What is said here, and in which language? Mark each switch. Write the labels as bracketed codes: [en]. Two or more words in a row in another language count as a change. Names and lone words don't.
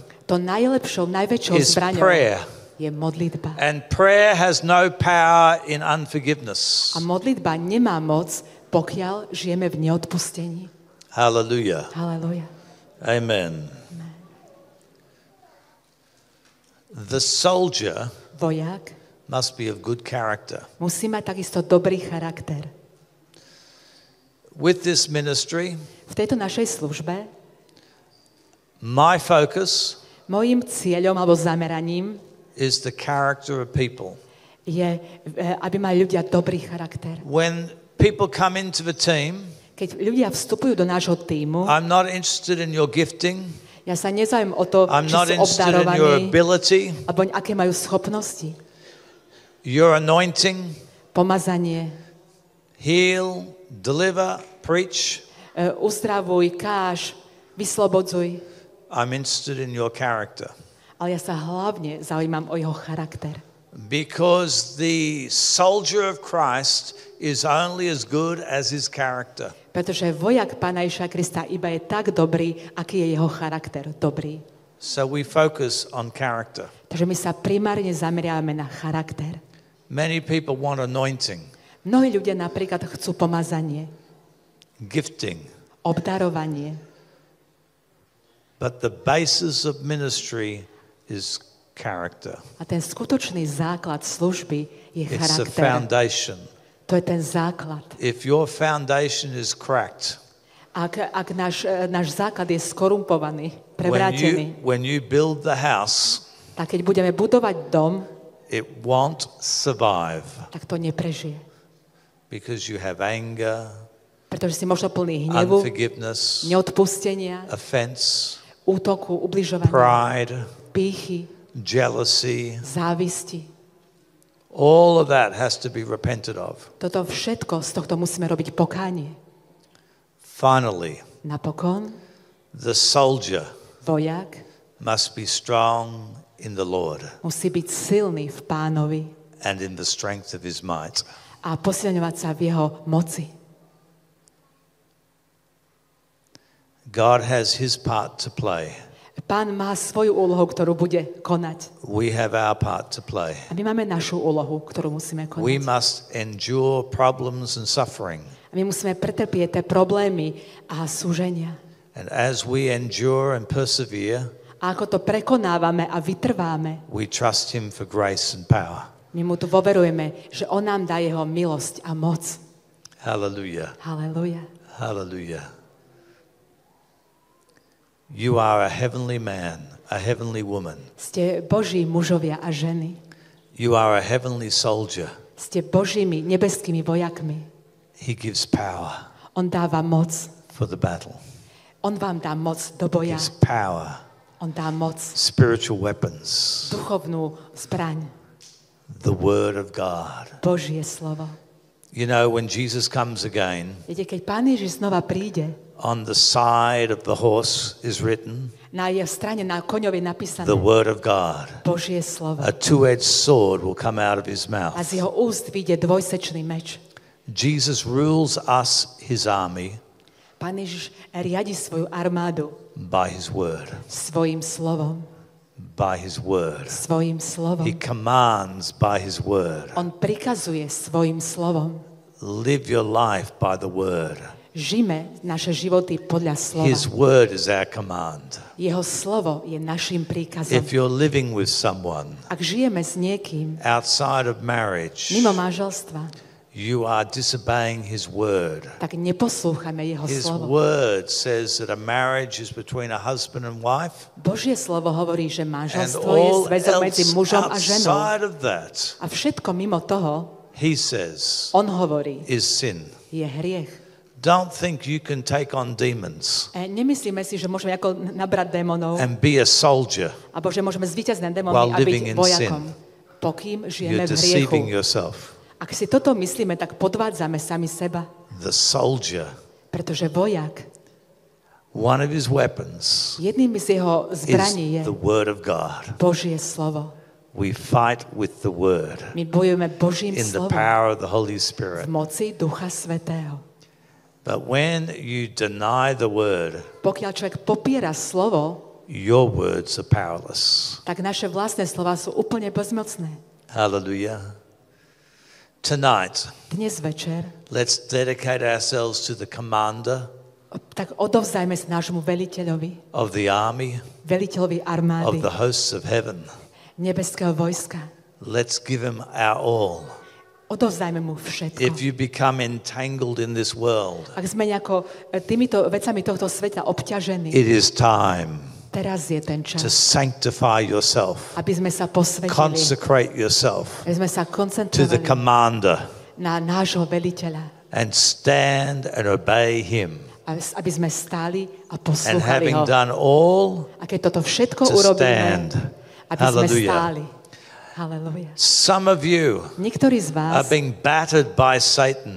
[sk] To najväčšou [en] is [sk] zbraňou [en] prayer. [sk] je modlitba. [en] And prayer has no power in unforgiveness. [sk] A modlitba nemá moc, pokiaľ žijeme v neodpustení. [en] Hallelujah. [sk] Halelujá. [en] Amen. The soldier [sk] Vojak [en] must be of good character. [sk] musí mať takisto dobrý charakter. [en] With this ministry, [sk] V tejto našej službe [en] my focus [sk] mojím cieľom alebo zameraním [en] is the character of people. [sk] je, aby mali ľudia dobrý charakter. [en] When people come into the team, [sk] Keď ľudia vstupujú do nášho tímu, [en] I'm not interested in your gifting. [sk] Ja sa nezaujímam o to, [en] I'm [sk] či [en] not [sk] sú [en] interested in your [sk] obdarovaní, [en] ability, [sk] alebo aké majú schopnosti. [en] your anointing, [sk] Pomazanie, [en] heal, deliver, preach. [sk] uzdravuj, káž, vyslobodzuj. [en] I'm interested in your character. [sk] Ale ja sa hlavne zaujímam o jeho charakter. [en] Because the soldier of Christ is only as good as his character. [sk] Pretože vojak Pána Ježiša Krista iba je tak dobrý, aký je jeho charakter dobrý. [en] So we focus on character. [sk] Takže my sa primárne zameriavame na charakter. [en] Many people want anointing, [sk] Mnohí ľudia napríklad chcú pomazanie, [en] gifting, [sk] obdarovanie. [en] but the basis of ministry is character. [sk] A ten skutočný základ služby je [en] It's a [sk] charakter. [en] foundation. [sk] To je ten základ. [en] If your foundation is cracked, [sk] Ak náš základ je skorumpovaný, prevrátený, [en] when you build the house, [sk] tak keď budeme budovať dom, [en] it won't survive [sk] tak to neprežije. [en] because you have anger, [sk] Pretože si možno plný hnevu, [en] unforgiveness, [sk] neodpustenia, [en] offense, [sk] útoku, ubližovania, [en] pride, [sk] pýchy, [en] jealousy. [sk] závisti. [en] All of that has to be repented of. [sk] Toto všetko, z tohto musíme robiť pokánie. [en] Finally, [sk] Napokon, [en] the soldier [sk] vojak [en] must be strong in the Lord [sk] musí byť silný v Pánovi [en] and in the strength of his might. [sk] a posilňovať sa v jeho moci. [en] God has his part to play. [sk] Pán má svoju úlohu, ktorú bude konať. [en] We have our part to play. [sk] A my máme našu úlohu, ktorú musíme konať. [en] We must endure problems and suffering. [sk] A my musíme pretrpieť tie problémy a súženia. [en] And as we endure and persevere, [sk] A ako to prekonávame a vytrváme, [en] we trust him for grace and power. [sk] my mu tu dôverujeme, že on nám dá jeho milosť a moc. [en] Hallelujah. [sk] Halelujá. [en] Hallelujah. You are a heavenly man, a heavenly woman. [sk] Ste Boží mužovia a ženy. [en] You are a heavenly soldier. [sk] Ste Božími nebeskými vojakmi. [en] He gives power [sk] On dáva moc. [en] for the battle. [sk] On vám dá moc do boja. [en] Gives power, [sk] On dá moc. [en] spiritual weapons, [sk] Duchovnú zbraň. [en] the word of God. [sk] Božie slovo. [en] You know, when Jesus comes again, [sk] Viete, keď Pán Ježiš znova príde, [en] on the side of the horse is written, [sk] na jeho strane, na koňovi napísané [en] the word of God. [sk] Božie slovo. [en] A two-edged sword will come out of his mouth. [sk] A z jeho úst vyjde dvojsečný meč. [en] Jesus rules us, his army, [sk] Pán Ježiš riadi svoju armádu [en] by his word. [sk] svojim slovom. [en] By his word. [sk] Svojim slovom. [en] He commands by his word. [sk] On prikazuje svojim slovom. [en] Live your life by the word. [sk] Žime naše životy podľa slova. [en] His word is our command. [sk] Jeho slovo je našim príkazom. [en] If you're living with someone [sk] Ak žijeme s niekým [en] outside of marriage, [sk] mimo manželstva, [en] you are disobeying his word. [sk] tak neposlúchame jeho [en] His [sk] slovo. [en] word says that a marriage is between a husband and wife, [sk] Božie slovo hovorí, že [en] and [sk] manželstvo je [en] all [sk] zväzok medzi [en] else [sk] mužom a ženou. [en] outside of that, [sk] A všetko mimo toho, [en] he says, [sk] on hovorí, [en] is sin. [sk] je hriech. [en] Don't think you can take on demons [sk] Nemyslíme si, že môžeme ako nabrať démonov, [en] and be a soldier. [sk] alebo že môžeme zvíťaziť nad démonmi [en] While [sk] a [en] living in [sk] byť vojakom. Pokým žijeme [en] You're [sk] v [en] deceiving [sk] hriechu. [en] yourself. [sk] Ak si toto myslíme, tak podvádzame sami seba. [en] The soldier, [sk] Pretože vojak, [en] one of his weapons [sk] jedným z jeho zbraní [en] is [sk] je [en] the word of God. [sk] Božie slovo. [en] We fight with the word [sk] My bojujeme Božím [en] in the [sk] slovom [en] power of the Holy [sk] v [en] Spirit. [sk] moci Ducha Svätého. [en] But when you deny the word, [sk] Pokiaľ človek popiera slovo, [en] your words are powerless. [sk] tak naše vlastné slova sú úplne bezmocné. [en] Hallelujah. Tonight, [sk] Dnes večer [en] let's dedicate ourselves to the commander [sk] tak odovzdajme sa nášmu veliteľovi, [en] of the army, [sk] veliteľovi [en] of [sk] armády, [en] the hosts of heaven. [sk] nebeského vojska. [en] Let's give him our all. [sk] Odovzdajme mu všetko. [en] If you become entangled in this world, [sk] Ak sme nejako týmito vecami tohto sveta obťažení, [en] it is time [sk] teraz je ten [en] to [sk] čas, [en] sanctify yourself, [sk] aby sme sa posvetili, [en] consecrate yourself [sk] aby sme sa [en] to the [sk] koncentrovali [en] commander [sk] na nášho veliteľa [en] and stand and obey him. [sk] a aby sme stáli a [en] And [sk] poslúchali [en] having [sk] ho. [en] done all, [sk] A keď toto všetko [en] to [sk] urobíme, [en] stand. [sk] aby sme [en] Hallelujah. [sk] stáli. Halleluja. [en] Some of you [sk] Niektorí z [en] are [sk] vás [en] being battered by Satan.